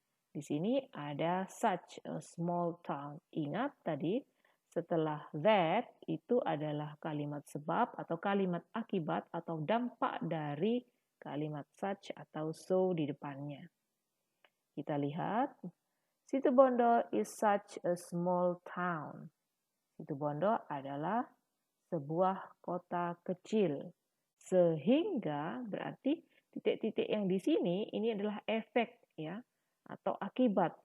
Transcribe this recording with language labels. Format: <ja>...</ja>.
<id>Di sini ada</id> <en>such a small town.</en> <id>Ingat tadi, setelah that itu adalah kalimat sebab atau kalimat akibat atau dampak dari kalimat such atau so di depannya. Kita lihat,</id> <en>Situbondo is such a small town.</en> <id>Situbondo adalah sebuah kota kecil. Sehingga berarti titik-titik yang di sini ini adalah efek ya atau akibat.</id>